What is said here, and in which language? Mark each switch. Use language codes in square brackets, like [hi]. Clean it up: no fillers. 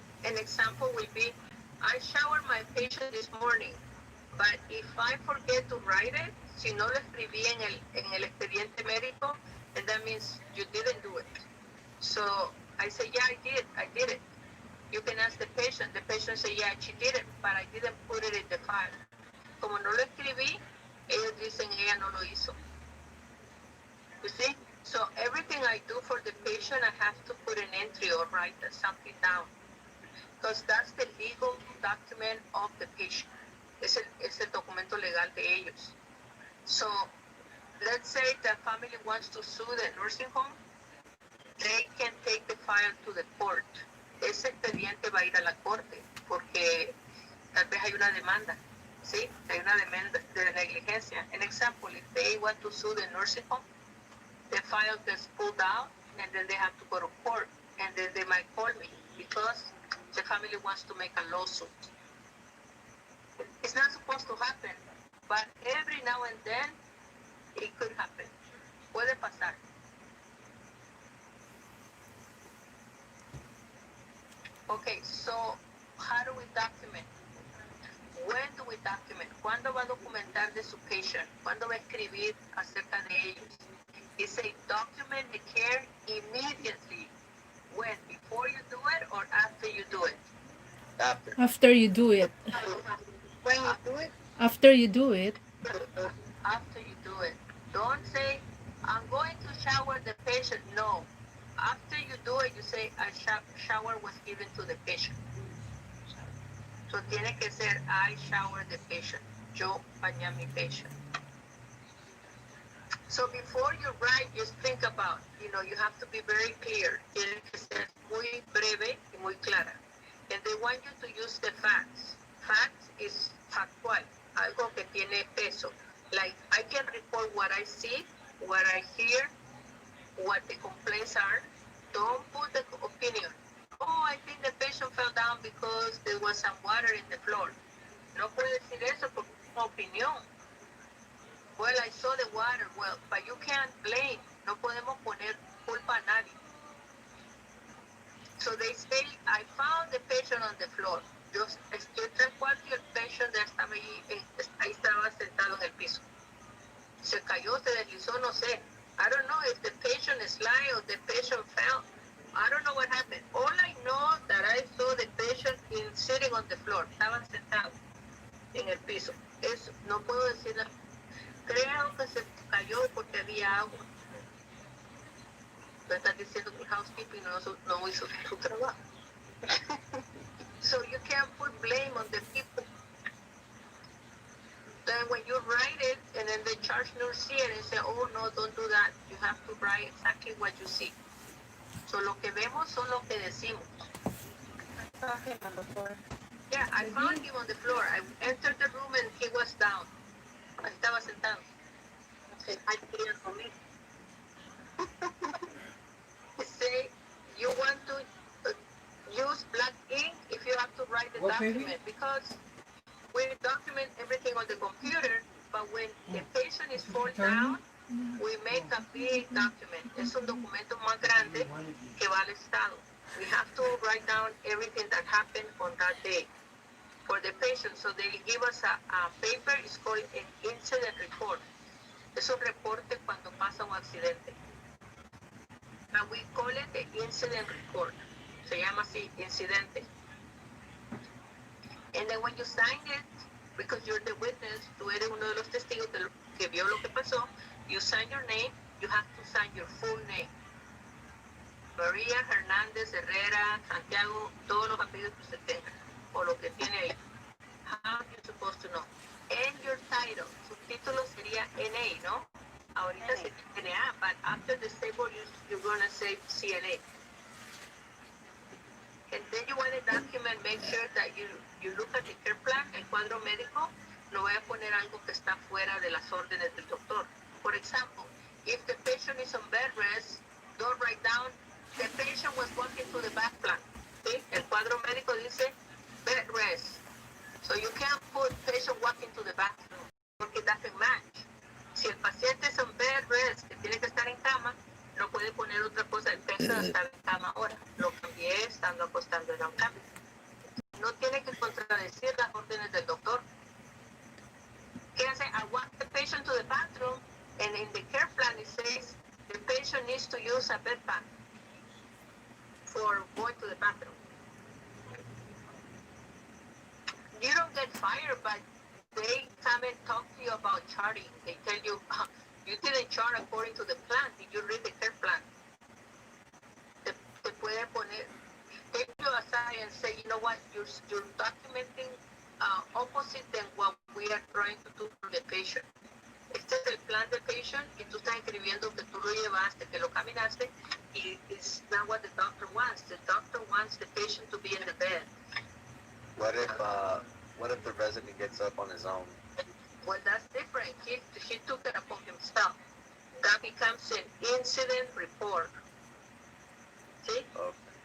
[en] An example would be, I showered my patient this morning, but if I forget to write it, [es] si no lo escribí en el expediente médico, [en] and that means you didn't do it. So I say, yeah, I did it. You can ask the patient say, yeah, she did it, but I didn't put it in the file. [es] Como no lo escribí, ellos dicen, ella no lo hizo. [en] You see? So everything I do for the patient, I have to put an entry or write something down. Because that's the legal document of the patient. [es] Es el documento legal de ellos. [en] So let's say the family wants to sue the nursing home, they can take the file to the court. [es] Ese expediente va a ir a la corte porque tal vez hay una demanda. ¿Sí? Hay una demanda de negligencia. [en] An example, if they want to sue the nursing home, the file gets pulled out and then they have to go to court and then they might call me because the family wants to make a lawsuit. It's not supposed to happen, but every now and then it could happen. [es] Puede pasar. [en] Okay, so how do we document? When do we document? [es] ¿Cuándo va a documentar de su patient? ¿Cuándo va a escribir acerca de ellos? [en] It says document the care immediately. When? Before you do it or after you do it? After you do it. When you do it? After you do it. After you do it. Don't say, I'm going to shower the patient. No. After you do it, you say, a shower was given to the patient. [es] So tiene que ser, [en] I shower the patient. [es] Yo bañé a mi patient. [en] So before you write, just think about, you have to be very clear. [es] Tiene que ser muy breve y muy clara. [en] And they want you to use the facts. Facts is factual, [es] algo que tiene peso. [en] Like, I can report what I see, what I hear, what the complaints are. Don't put the opinion. Oh, I think the patient fell down because there was some water in the floor. [es] No puede decir eso porque es una opinión. [en] Well, I saw the water. Well, but you can't blame. [es] No podemos poner culpa a nadie. [en] So they say, I found the patient on the floor. [es] Yo estoy en el cuarto y el patient estaba ahí estaba sentado en el piso. Se cayó, se deslizó, no sé. [en] I don't know if the patient slid or the patient fell. I don't know what happened. All I know that I saw the patient sitting on the floor. [es] Estaban sentados en el piso. Eso, no puedo decir nada. Creo que se cayó porque había agua. Tú estás diciendo que el housekeeping no hizo su trabajo. [en] So you can't put blame on the people. Then when you write it, and then the charge nurse see it and say, oh no, don't do that. You have to write exactly what you see. [es] So lo que vemos son lo que decimos. [en] I saw him on the floor. Yeah, I found him on the floor. I entered the room and he was down. [es] Estaba sentado. [en] I [es] quería comer. [en] Say, you want to use black ink if you have to write the document, because we document everything on the computer, but when the patient is fall down, we make a big document. [es] Es un documento más grande que va al estado. [en] We have to write down everything that happened on that day for the patient. So they give us a paper, it's called an incident report. [es] Es un reporte cuando pasa un accidente. [en] And we call it the incident report. [es] Se llama así, incidente. [en] And then when you sign it, because you're the witness, [es] tú eres uno de los testigos que vio lo que pasó, [en] you sign your name, you have to sign your full name. [es] María Hernández Herrera Santiago, todos los apellidos que usted tenga, o lo que tiene ahí. [en] How are you supposed to know? And your title, [es] su título sería NA, ¿no? Ahorita sería NA, [en] but after the stable you're gonna say CNA. And then you want to document, make sure that you look at the care plan, [es] el cuadro médico, no voy a poner algo que está fuera de las órdenes del doctor. [en] For example, if the patient is on bed rest, don't write down, the patient was walking to the back plan. [es] ¿Sí? El cuadro médico dice bed rest. [en] So you can't put patient walking to the bathroom, porque it doesn't match. [es] Si el paciente es on bed rest, que tiene que estar en cama, no puede poner otra cosa, el patient está en cama ahora. Lo cambié estando acostando en un cambio. No tiene que contradecir las órdenes del doctor. ¿Qué hace? [en] I walk the patient to the bathroom, and in the care plan it says the patient needs to use a bed pan for going to the bathroom. You don't get fired, but they come and talk to you about charting. They tell you, you didn't chart according to the plan. Did you read the care plan? [es] Te puede poner, [en] take you aside and say, you know what, you're documenting opposite than what we are trying to do for the patient. [es] Este es el plan del patient y tú estás escribiendo que tú lo llevaste, que lo caminaste, y [en] it's not what the doctor wants. The doctor wants the patient to be in the bed. What if the resident gets up on his own? Well, that's different. He took it upon himself. That becomes an incident report. See? Okay.